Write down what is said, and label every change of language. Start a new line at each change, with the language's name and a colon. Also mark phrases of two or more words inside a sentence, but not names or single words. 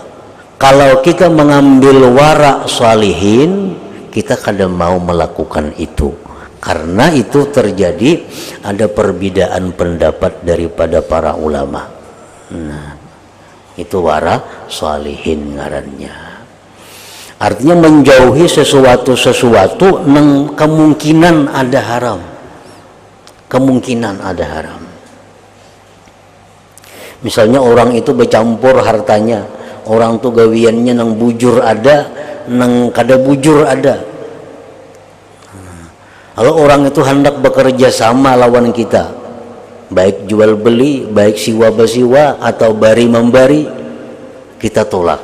Indonesian: Kalau kita mengambil
Arabic: ورع الصالحين,
Indonesian: kita kadang mau melakukan itu, karena itu terjadi ada perbedaan pendapat daripada para ulama.
Banjar: Nah, itu
Arabic: ورع الصالحين
Banjar: ngarannya.
Indonesian: Artinya menjauhi sesuatu yang kemungkinan ada haram. Kemungkinan ada haram.
Banjar: Misalnya orang itu bercampur hartanya, orang tuh gawiannya nang bujur ada, nang kada bujur ada.
Indonesian: Kalau orang itu hendak bekerja sama lawan kita, baik jual beli, baik
Banjar: siwa besiwa atau bari membari,
Indonesian: kita tolak.